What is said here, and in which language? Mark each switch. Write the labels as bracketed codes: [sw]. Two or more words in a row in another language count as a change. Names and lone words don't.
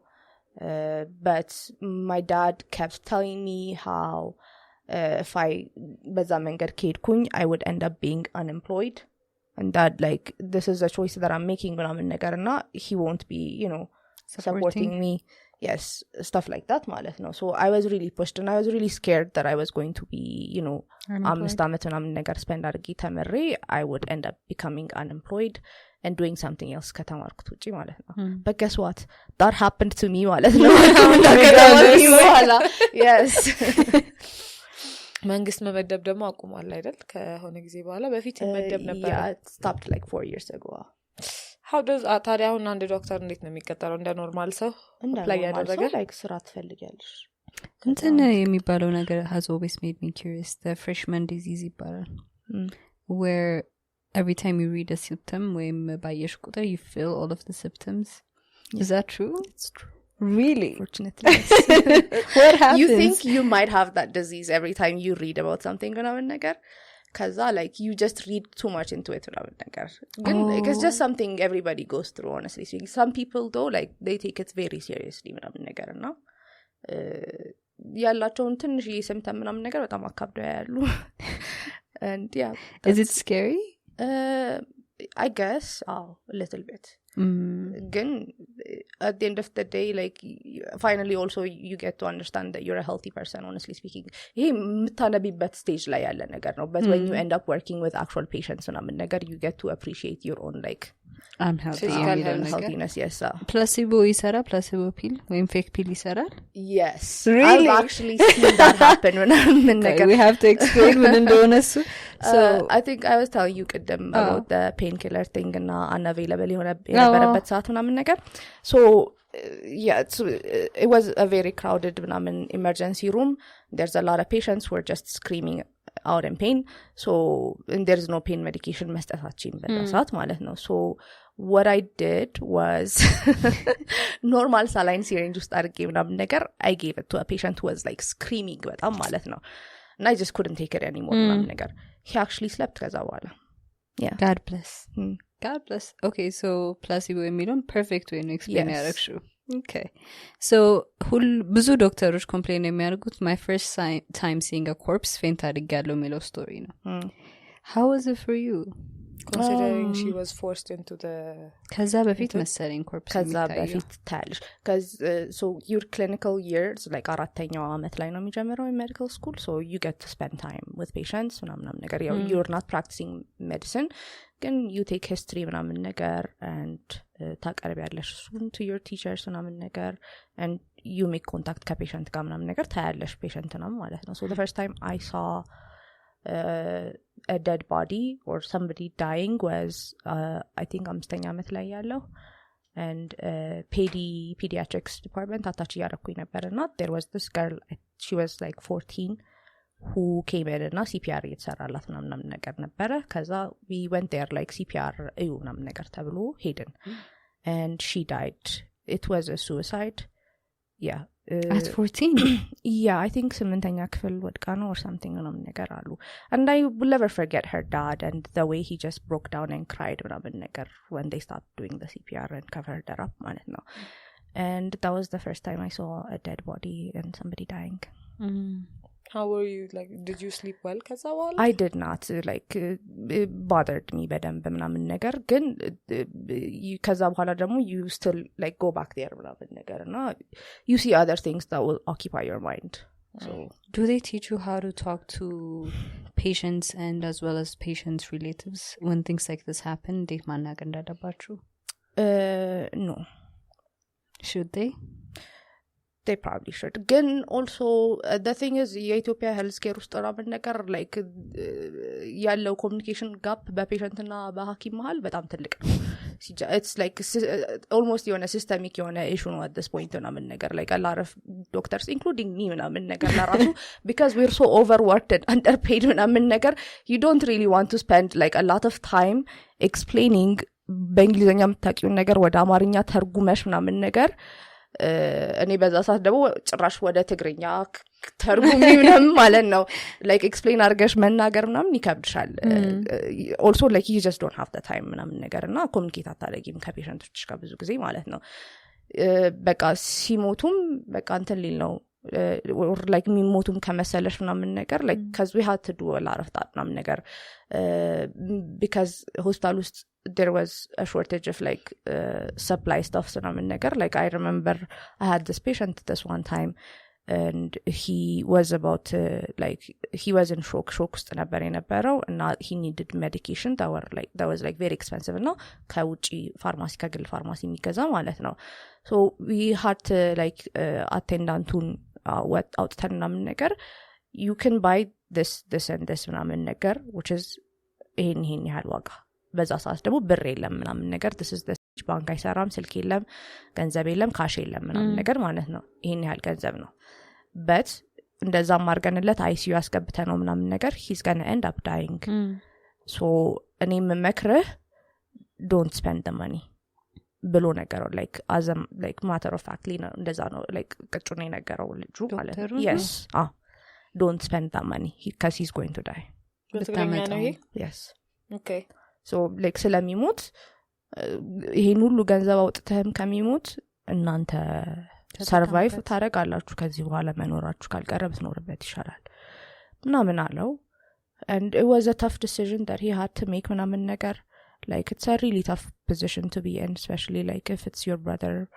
[en] But my dad kept telling me how if I [am] በዛ መንገድ ከሄድኩኝ [en] I would end up being unemployed. And that like this is a choice that I'm making [am] ምናምን ነገር እና [en] he won't be you know supporting me. Yes, stuff like that [am] ማለት ነው. [en] So I was really pushed and I was really scared that I was going to be you know [am] 5 አመት ምናምን ነገር [en] spend [am] አድርጌ ተመሬ [en] I would end up becoming unemployed and doing something else [am] ከተማርኩት ውጪ ማለት ነው. [en] But guess what? That happened to me [am] ማለት ነው. [en] Yes. [am] መንግስት መመደብ ደግሞ አቁሟል አይደል ከሆነ ጊዜ በኋላ በፊት መመደብ ነበር. [en] Yeah, it stopped like 4 years ago. How does [am] ታዲያ አሁን አንድ ዶክተር እንዴት ነው የሚቀጠረው? እንደ ኖርማል ሰው አፕላይ ያደረገ like ስራ ትፈልጊያለሽ እንትን የሚባለው ነገር [en] has always made me curious. The freshman disease ይባላል. Where every time you read a symptom [am] ወይም ባየሽ ቁጥር [en] you feel all of the symptoms. Is that true? It's true. Really? Fortunately. What happens? You think you might have that disease every time you read about something [am] ምናምን ነገር ከዛ [en] like you just read too much into it [am] ምናምን ነገር ግን [en] it's just something everybody goes through honestly speaking. Some people though like they take it very seriously [am] ምናምን ነገር እና ያላቸውን ትንሽ [en] symptom [am] ምናምን ነገር በጣም አካብደው ያሉ [en] and yeah. Is it scary? I guess a little bit. Again, at the end of the day like finally also you get to understand that you're a healthy person honestly speaking. [am] ይሄ የምታነቢበት stage ላይ ያለ ነገር ነው. [en] But when you end up working with actual patients [am] ምናምን ነገር [en] you get to appreciate your own like I'm healthy. healthiness. Yes. Placebo ይሰራል? placebo pill ወይም fake pill ይሰራል? Yes. Really? I've actually seen that happen when I'm in okay, we have to explain [am] ምን እንደሆነ እሱ. [en] So I think I was telling you ቅድም about the painkiller thing እና unavailable [am] የነበረበት ሰዓት ምናምን ነገር. [en] So yeah, it was a very crowded ምናምን emergency room. There's a lot of patients who are just screaming out in pain. So and there's no pain medication [am] መስጠታችን በዛ ሰዓት ማለት ነው. [en] So what I did was normal saline syringe [am] ውስጥ አድርጌ ምናምን ነገር [en] I gave it to a patient who was like screaming [am] በጣም ማለት ነው. [en] And I just couldn't take it anymore [am] ምናምን ነገር. [en] He actually slept [am] ከዛ በኋላ. [en] Yeah. God bless. God bless. Okay, so placebo የሚለውን perfect way ነው explain ያደረግሽው. Okay. [am] So ብዙ ዶክተሮች ኮምፕሌን የሚያደርጉት [en] my first time seeing a corpse faint [am] አድርጌያለሁ የሚለው ስቶሪ ነው. [en] How was it for you? Considering she was forced into the [am] ከዛ በፊት መሰለኝ corpse ከዛ በፊት ታያለሽ [en] cuz so your clinical years like [am] አራተኛው አመት ላይ ነው የሚጀምረው [en] in medical school, so you get to spend time with patients [am] ምናምን ነገር [en] you're not practicing medicine ግን you take history [am] ምናምን ነገር [en] and [am] ታቀርቢያለሽ እሱን [en] to your teachers [am] ምናምን ነገር [en] and you make contact [am] ከፔሸንት ጋር ምናምን ነገር ታያለሽ ፔሸንትንም ማለት ነው. [en] So the first time I saw a dead body or somebody dying was I think [am] አምስተኛ አመት ላይ ያለው [en] and pediatrics department attached [am] ያደረኩኝ ነበር እና [en] there was this girl I she was like 14 who came in [am] እና CPR እየተሰራላት ምናምን ነገር ነበረ ከዛ [en] we went there like CPR [am] እዩ ምናምን ነገር ተብሎ ሄድን [en] and she died it was a suicide yeah at 14 yeah I think [am] ስምንተኛ ክፍል ወድቃ ነው [en] or something [am] ምናምን ነገር አሉ [en] and I will never forget her dad and the way he just broke down and cried [am] ምናምን ነገር [en] when they started doing the CPR and covered her up [am] ማለት ነው [en] and that was the first time I saw a dead body and somebody dying How were you like did you sleep well [am] ከዛ ወላ [en] I did not like it bothered me [am] በደንብ ምናምን ነገር ግን ከዛ በኋላ ደግሞ [en] you still like go back there [am] ምናምን ነገር እና [en] you see other things that will occupy your mind so do they teach you how to talk to patients and as well as patients relatives when things like this happen [am] እንዴት ማናገር እንዳለባችሁ [en] no should they probably should ግን also the thing is የኢትዮጵያ health care [am] ውስጥ ምናምን ነገር [en] like ያለው communication gap [am] በፔሸንት እና በሐኪም መሃል በጣም ትልቅ ነው [en] it's like almost የሆነ systemic የሆነ issue ነው at this point ምናምን ነገር like a lot of doctors including me [am] ምናምን ነገር ለራሱ [en] because we're so overworked and underpaid [am] ምናምን ነገር [en] you don't really want to spend like a lot of time explaining [am] በእንግሊዘኛ የምታውቂውን ነገር ወደ አማርኛ ተርጉመሽ ምናምን ነገር እኔ በዛ ሰዓት ደግሞ ጭራሽ ወደ ትግርኛ ተርጉሚ ምናምን ማለት ነው [en] like explain [am] አርገሽ መናገር ምናምን ይከብድሻል [en] also like you just don't have the time [am] ምናምን ነገርና ኮሙኒኬት አታደርጊም ከፔሸንቶች ጋር ብዙ ጊዜ ማለት ነው በቃ ሲሞቱም በቃ እንትን ሊል ነው [en] or like [am] የሚሞቱም ከመሰለሽ ምናምን ነገር [en] like cuz we had to do a lot of that [am] ምናምን ነገር [en] because hospital ውስጥ there was a shortage of like supply stuff [am] ምናምን ነገር [en] like I remember I had this patient this one time and he was about like he was in shock [am] ውስጥ ነበር የነበረው እና [en] he needed medication that was like very expensive [am] እና ከውጪ ፋርማሲ ከግል ፋርማሲ የሚገዛ ማለት ነው [en] so we had to like attendantun [am] አውጥተን ምናምን ነገር [en] you can buy this and this [am] ምናምን ነገር [en] which is [am] ይሄን ያህል ዋጋ በዛ ሰዓት ደግሞ ብር የለም ምናምን ነገር [en] this is the [am] ባንክ አይሰራም ስልክ የለም ገንዘብ የለም ካሽ የለም ምናምን ነገር ማለት ነው ይሄን ያህል ገንዘብ ነው but እንደዛ ማርገንለት ICU ያስገብተ ነው ምናምን ነገር [en] he's going to end up dying so [am] እኔ መመክርህ [en] don't spend the money [am] ብሎ ነገረው [en] like as a like matter of factly [am] ነው እንደዛ ነው like ቅጩን ነገረው ልጁ ማለት ነው [en] yes don't spend that money because he's going to die [am] በትግርኛ ነው ይሄ [en] yes okay so like [am] ስለሚሞት ይሄን ሁሉ ገንዘብ አውጥተህም ከሚሞት እናንተ ሰርቫይቭ ታረጋላችሁ ከዚህ በኋላ መኖራችሁ ካልቀረ ብትኖርበት ይሻላል ምናምን አለው [en] and it was a tough decision that he had to make [am] ምናምን ነገር [en] like it's a really tough position to be in especially like if it's your brother